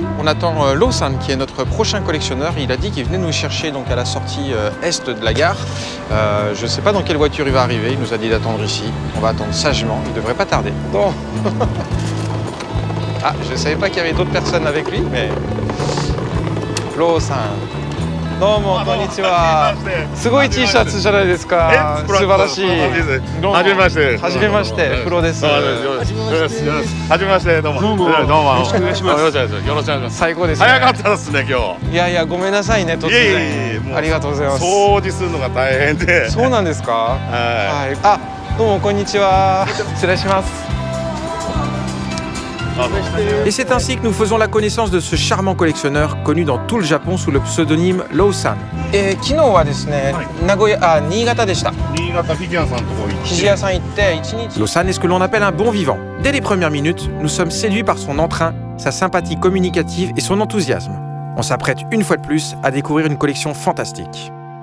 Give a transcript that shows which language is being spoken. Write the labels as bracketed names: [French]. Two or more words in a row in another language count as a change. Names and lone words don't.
[French] On attend Lo-san qui est notre prochain collectionneur. Il a dit qu'il venait nous chercher donc à la sortie est de la gare. Je ne sais pas dans quelle voiture il va arriver. Il nous a dit d'attendre ici. On va attendre sagement. Il ne devrait pas tarder. Bon. Ah, je ne savais pas qu'il y avait d'autres personnes avec lui, mais... [Japanese] Lo-san. どうもこんにちは。すごい T シャツじゃないですか。素晴らしい。はじめまして。はじめまして。プロです。はじめまして。どうも。どうも。よろしくお願いします。よろしくお願いします。最高ですね。早かったですね今日。いやいやごめんなさいね突然。ありがとうございます。掃除するのが大変で。そうなんですか。はい。あ、どうもこんにちは。失礼します。 [French] Et c'est ainsi que nous faisons la connaissance de ce charmant collectionneur connu dans tout le Japon sous le pseudonyme Lo-san. [Japanese] Et 昨日はですね、新潟でした。新潟フィギュアさんのとこ行って。フィギュアさん行って1日。 [French] Lo-san est ce que l'on appelle un bon vivant. Dès les premières minutes, nous sommes séduits par son entrain, sa sympathie communicative et son enthousiasme. On s'apprête une fois de plus à découvrir une collection fantastique.